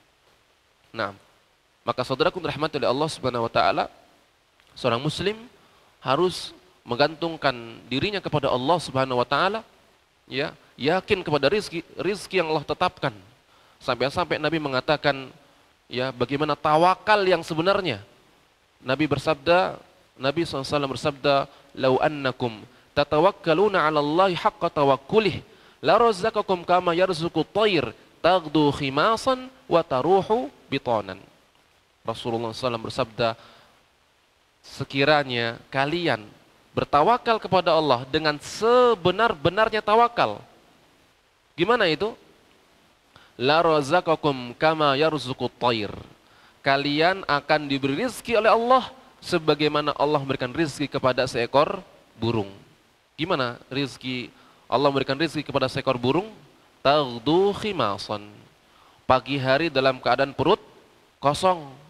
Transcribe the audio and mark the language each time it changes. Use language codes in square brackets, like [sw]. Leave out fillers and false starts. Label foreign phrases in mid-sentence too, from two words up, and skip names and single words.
[id] Nah, maka saudaraku dirahmati oleh Allah [ar] سبحانه وتعالى, [id] seorang muslim harus menggantungkan dirinya kepada Allah [ar] سبحانه وتعالى, [id] ya, yakin kepada rizki yang Allah tetapkan. Sampai-sampai Nabi mengatakan, ya, bagaimana tawakal yang sebenarnya. Nabi SAW bersabda, [ar] "لو أنكم تتوكلون على الله حق توكله لرزقكم كما يرزق الطير تغدو خماصا وتروح بطانا." [id] Rasulullah SAW bersabda, sekiranya kalian bertawakal kepada Allah dengan sebenar-benarnya tawakal. Gimana itu? [ar] لرزقكم كما يرزق الطير. [id] Kalian akan diberi rizki oleh Allah sebagaimana Allah memberikan rizki kepada seekor burung. Gimana rizki? Allah memberikan rizki kepada seekor burung, [ar] تغدو خماصا. [id] Pagi hari dalam keadaan perut kosong.